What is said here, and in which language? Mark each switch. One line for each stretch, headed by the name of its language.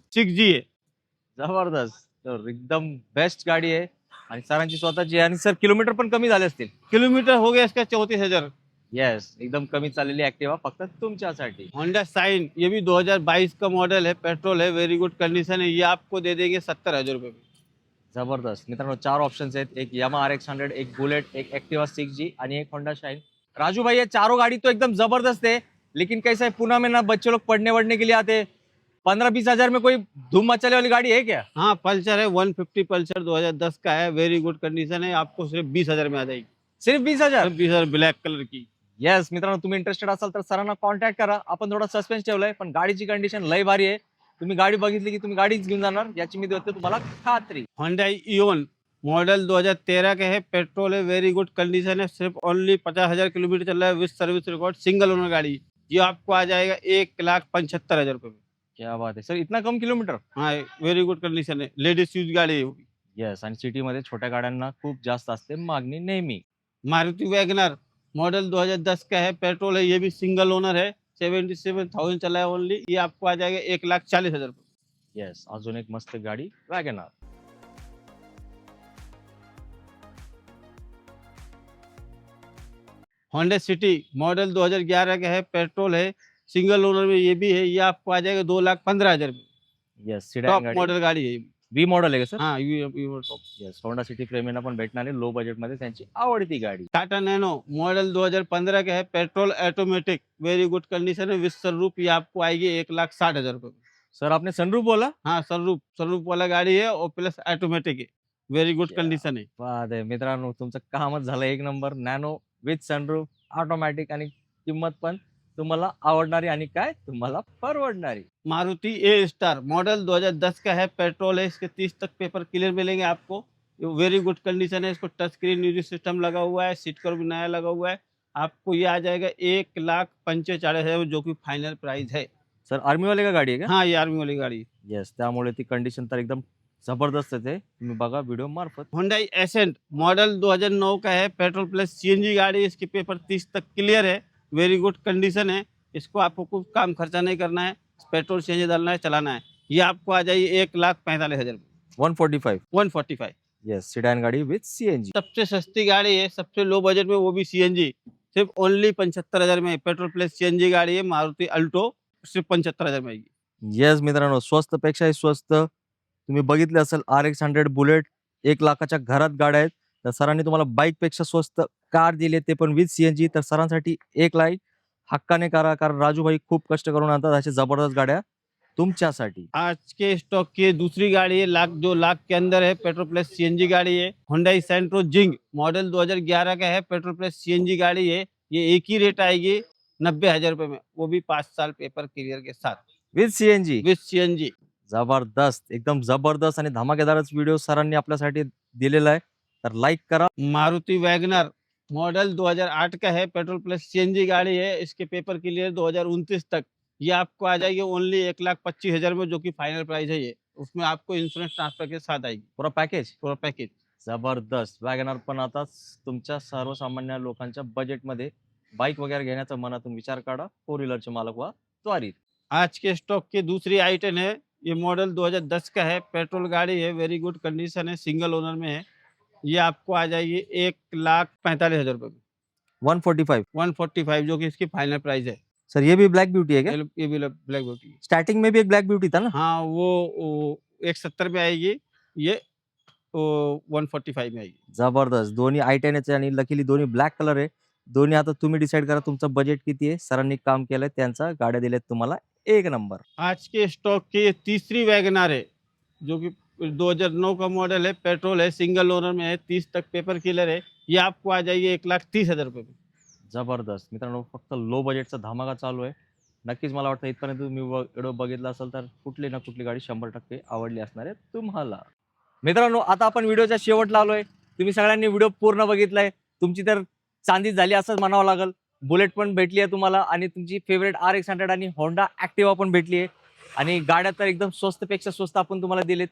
Hindi: 6G है।
Marathi: जबरदस्त. तर एकदम बेस्ट गाडी आहे आणि सरांची स्वतःची आहे. आणि सर किलोमीटर पण कमी झाले असतील.
Hindi: किलोमीटर हो गया इसका 34,000।
Marathi: येस, एकदम कमी चाललेली ऍक्टिवा फक्त तुमच्यासाठी.
Hindi: होंडा साइन, ये भी 2022 का मॉडल है, पेट्रोल है, वेरी गुड कंडीशन है। ये आपको दे देंगे 70,000 रुपए में।
Marathi: जबरदस्त. मित्रांनो, 4 ऑप्शन्स आहेत. एक यामा RX 100, एक बुलेट, एक एक्टिवा 6G आणि एक होंडा शाइन.
Hindi: राजू भाई, ये चारों गाड़ी तो एकदम जबरदस्त है, लेकिन कैसा है, पुणे में ना बच्चे लोग पढ़ने वढ़ने के लिए आते. 15-20 हजार में कोई धूम मचाने वाली गाड़ी है क्या? हाँ, पल्सर है, 150 पल्सर 2010 का है, वेरी गुड कंडीशन है। आपको सिर्फ 20,000 में आ जाएगी। सिर्फ 20,000. सिर्फ 20,000, ब्लैक कलर की।
Marathi: येस मित्रांनो, तुम्ही इंटरेस्टेड असाल तर सरांना कॉन्टॅक्ट करा. आपण थोडा सस्पेन्स ठेवलाय, पण गाडीची कंडिशन लय भारी आहे. तुम्ही गाडी बघितली की तुम्ही गाडीच घेऊन जाणार, याची मी देतो तुम्हाला खात्री.
Hindi: होंडा इओन मॉडल 2013 का है, पेट्रोल है, वेरी गुड कंडीशन है। सिर्फ ओनली 50,000 किलोमीटर चल रहा है, with service record, single owner गाड़ी। ये आपको आ जाएगा 1,75,000 रुपए में। क्या बात
Marathi: आहे
Hindi: सर, इतना कम किलोमीटर. हाँ, वेरी गुड कंडीशन है, लेडीज यूज गाड़ी है वो भी।
Marathi: येस, आणि सिटीमध्ये छोट्या गाड्यांना खूप जास्त असते मागणी नेहमी.
Hindi: मारुति वैगनर मॉडल 2010 का है, पेट्रोल है, ये भी सिंगल ओनर है, 77,000 चला है ओनली। ये आपको आ जाएगा 1,40,000 रुपए।
Marathi: येस, अजून एक मस्त गाडी वॅगनर.
Hindi: होंडा सिटी मॉडल 2011 का है, पेट्रोल है, सिंगल ओनर में ये भी है। ये आपको आ जाएगा 2,15,000 रुपए।
English: yes, top
Marathi: सिडॅन गाडी.
Hindi: मॉडल गाड़ी है ये भी।
Marathi: वी मॉडेल आहे का सर?
Hindi: हाँ, ये टॉप।
Marathi: येस, होंडा सिटी प्रेमींना पण भेटणार आहे लो बजेट मध्ये त्यांची आवडती गाडी.
Hindi: टाटा नैनो मॉडल 2015 का है, petrol automatic, very good condition है, विद सनरूफ। ये आपको आएगी 1,60,000 रुपए में। सर आपने सनरूफ बोला? हाँ, सनरूफ वाला गाड़ी है और प्लस ऑटोमेटिक है, वेरी गुड क्या कंडीशन है।
Marathi: बात आहे मित्रांनो, तुमचं कामच झालं एक number. Nano with sunroof, automatic आणि किंमत पण तुम्हाला आवडणारी आणि काय तुम्हाला परवडणारी.
Hindi: मारुति ए स्टार मॉडल 2010 का है, पेट्रोल है, इसके 30 तक पेपर क्लियर मिलेंगे आपको। वेरी गुड कंडीशन है, इसको टच स्क्रीन म्यूजिक सिस्टम लगा हुआ है, सीट कवर भी नया लगा हुआ है। आपको ये आ जाएगा 1,45,000, जो कि फाइनल प्राइस है।
Marathi: सर आर्मी
Hindi: वाले का
Marathi: गाडी आहे का?
Hindi: हाँ, ये आर्मी वाली गाड़ी।
Marathi: येस, त्यामुळे ती कंडिशन तर एकदम जबरदस्त आहे. तुम्ही बघा व्हिडिओ मार्फत.
Hindi: Hyundai एसेंट मॉडल 2009 का है, पेट्रोल प्लस CNG गाड़ी, इसके पेपर 30 तक क्लियर है, वेरी गुड कंडीशन है। इसको आपको कुछ काम खर्चा नहीं करना है, पेट्रोल CNG डालना है, चलाना है। ये आपको आ जाएगी 1,45,000 में। 145. 145।
Marathi: येस, सिडॅन गाडी विथ CNG.
Hindi: सबसे सस्ती गाड़ी है, सबसे लो बजट में, वो भी CNG, सिर्फ ओनली 75,000 में। पेट्रोल प्लस CNG गाड़ी है, मारुति अल्टो, सिर्फ 75,000 में आएगी।
Marathi: येस मित्रांनो, स्वस्त पेक्षाही स्वस्त. तुम्ही बघितले असेल RX 100 बुलेट 1 लाखाच्या घरात गाड्या आहेत. तर सरांनी तुम्हाला बाईक पेक्षा स्वस्त कार दिले, ते पण विथ CNG. तर सरांसाठी एक लाईक हक्काने करा, कारण राजू भाई खूप कष्ट करून आणतात अशा जबरदस्त गाड्या तुमच्यासाठी.
Hindi: आज के स्टॉक की दूसरी गाड़ी है, लाख के अंदर है, पेट्रोल प्लस CNG गाड़ी है। Hyundai सेंट्रो जिंग मॉडल 2011 का है, पेट्रोल प्लस CNG गाड़ी है। ये एक ही रेट आएगी 90,000 रुपए में, वो भी 5 साल पेपर क्लियर के साथ,
English: With CNG. With CNG।
Marathi: जबरदस्त, एकदम जबरदस्त आणि धमाकेदारच व्हिडिओ सरांनी आपल्यासाठी दिलेला आहे. तर लाईक करा.
Hindi: मारुति वैगनर मॉडल 2008 का है, पेट्रोल प्लस सीएनजी गाड़ी है। इसके पेपर क्लियर 2029 तक। ये आपको आ जाएगी ओनली 1,25,000 में, जो कि फाइनल प्राइस है ये। उसमें आपको इंश्योरेंस ट्रांसफर के साथ आएगी, पूरा पॅकेज पूरा पैकेज।
Marathi: जबरदस्त. वॅगनर पण आता तुमच्या सर्वसामान्य लोकांच्या बजेटमध्ये बाईक वगैरे घेण्याचा मनातून विचार काढा. 4 व्हीलरचे मालक व्हा त्वरित.
Hindi: आज के स्टॉक की दूसरी आइटम है, ये मॉडल 2010 का है, पेट्रोल गाड़ी है, वेरी गुड कंडीशन है, सिंगल ओनर में है। ये आपको आ जाएगी 1,45,000 रुपये में, 145. 145, जो कि इसकी फाइनल प्राइस है। सर ये भी ब्लैक ब्यूटी है क्या? ये भी ब्लैक ब्यूटी। स्टार्टिंग में भी एक ब्लैक ब्यूटी था ना? हाँ, वो 170 में आएगी, ये 145 में आएगी।
Marathi: जबरदस्त. दोन्ही i10 आणि लकीली दोन्ही ब्लॅक कलर आहे. दोन्ही आता तुम्ही डिसाईड करा तुमचं बजेट किती आहे. सरांनी काम केलंय, त्यांचा गाड्या दिल्यात तुम्हाला एक नंबर.
Hindi: आज के स्टॉक की ये तीसरी वैगनर है, जो कि 2009 का मॉडल है, पेट्रोल है, सिंगल ओनर में है, 30 तक पेपर क्लियर है। ये आपको आ जाएगी 1,30,000 रुपये में।
Marathi: जबरदस्त. मित्रांनो फक्त लो बजेटचा धमाका चालू आहे. नक्कीच मला वाटतं इथपर्यंत तुम्ही व्हिडिओ बघितला असेल तर कुठली ना कुठली गाडी 100% आवडली असणार आहे तुम्हाला. मित्रांनो आता आपण व्हिडिओच्या शेवटला आलोय. तुम्ही सगळ्यांनी व्हिडिओ पूर्ण बघितलाय. तुमची तर चांदी झाली असंच म्हणावं लागेल. बुलेट पण भेटली आहे तुम्हाला आणि तुमची फेवरेट RX100 आणि होंडा ॲक्टिवा पण भेटली आहे आणि गाड्या तर एकदम स्वस्तपेक्षा स्वस्त आपण तुम्हाला दिलेत.